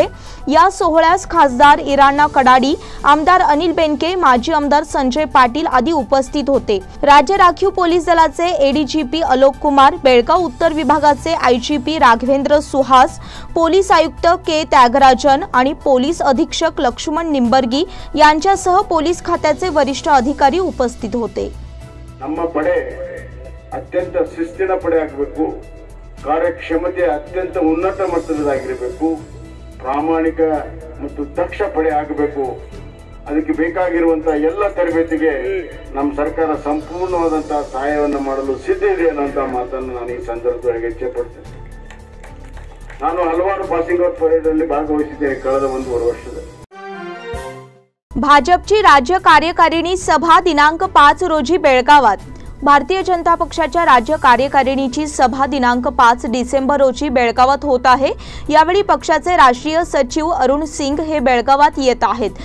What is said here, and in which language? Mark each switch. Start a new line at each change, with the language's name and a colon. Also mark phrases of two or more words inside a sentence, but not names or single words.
Marathi: या सोहळ्यास खासदार इराण्णा कडाडी, आमदार अनिल बेनके, माजी आमदार संजय पाटील आदी उपस्थित होते। राज्य राखीव पोलीस दलाचे ADGP अलोक कुमार, बेळगाव उत्तर विभागाचे IGP राघवेंद्र सुहास, पोलीस आयुक्त के त्यागराजन आणि पोलीस अधीक्षक लक्ष्मण निंबर्गी यांच्यासह पोलीस खात्याचे वरिष्ठ अधिकारी उपस्थित होते।
Kannada: ನಮ್ಮ ಪಡೆ ಅತ್ಯಂತ ಶಿಸ್ತಿನ ಪಡೆ ಆಗಬೇಕು, ಕಾರ್ಯಕ್ಷಮತೆ ಅತ್ಯಂತ ಉನ್ನತ ಮಟ್ಟದದಾಗಿರಬೇಕು, ಪ್ರಾಮಾಣಿಕ ಮತ್ತು ದಕ್ಷ ಪಡೆ ಆಗಬೇಕು। ಅದಕ್ಕೆ ಬೇಕಾಗಿರುವಂತ ಎಲ್ಲ ತರಬೇತಿಗೆ ನಮ್ಮ ಸರ್ಕಾರ ಸಂಪೂರ್ಣವಾದಂತ ಸಹಾಯವನ್ನು ಮಾಡಲು ಸಿದ್ಧ ಇದೆ ಅನ್ನುವಂತ ಮಾತನ್ನು ನಾನು ಈ ಸಂದರ್ಭದಲ್ಲಿ ಹೆಚ್ಚಿಪಡ್ತೇನೆ। ನಾನು ಹಲವಾರು
English: passing out parade
Kannada: ಅಲ್ಲಿ ಭಾಗವಹಿಸಿದ್ದೇನೆ ಕಳೆದ 1.5 ವರ್ಷದಲ್ಲಿ।
Marathi: भाजपची राज्य कार्यकारिणी सभा दिनांक 5 रोजी बेळगावात। भारतीय जनता पक्षाच्या राज्य कार्यकारिणीची सभा दिनांक 5 डिसेंबर रोजी बेळगावात होत आहे। यावेळी पक्षाचे राष्ट्रीय सचिव अरुण सिंग हे बेळगावात येत आहेत।